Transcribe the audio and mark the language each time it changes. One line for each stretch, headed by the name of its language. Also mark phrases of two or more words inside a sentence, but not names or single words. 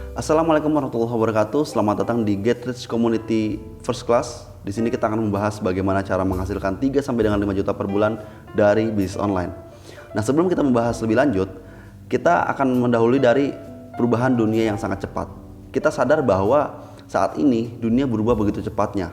Arabic: السلام عليكم ورحمة الله وبركاته.
Indonesian: Selamat datang di Get Rich Community First Class. Di sini kita akan membahas bagaimana cara menghasilkan 3 sampai dengan 5 juta per bulan dari bisnis online. Nah, sebelum kita membahas lebih lanjut, kita akan mendahului dari perubahan dunia yang sangat cepat. Kita sadar bahwa saat ini dunia berubah begitu cepatnya.